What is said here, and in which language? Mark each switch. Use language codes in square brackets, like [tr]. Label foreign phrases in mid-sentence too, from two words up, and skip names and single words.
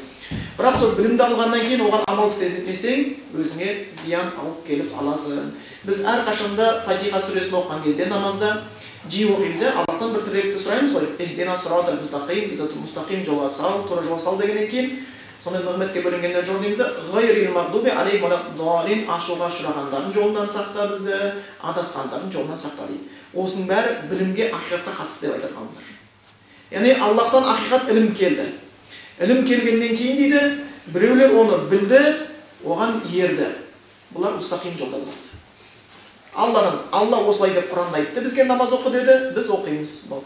[kk] Бірақ сол білімді алғаннан кейін оған амал істемесең, өзіңе зиян алып келіп аласың. Біз әрқашанда Фатиха сүресін оқыған кезде намазда жиі оқимыз, Аллахтан бір тілекті сұраймыз ғой. [ar] اهدنا الصراط المستقيم, [kk] бізді мустақим жолға сал, тура жолға сал дегеннен кейін, сондай нығметке бөлінгендер жол дейміз, [ar] غير المغضوب عليهم ولا الضالين, [kk] ашуға ұшырағандардың жолынан сақта бізді, адасқандардың жолынан сақта дейді. Осының бәрі білімге, ақиқатқа қатысты деп айтады ғалымдар. Яғни Аллахтан ақиқат ілім келді. Ілім келгеннен кейін дейді, біреулер оны білді, оған ерді. Бұлар мустақим жолда болады. Алла осылай деп Құранда айтты, бізге намаз оқы деді, біз оқимыз, болды.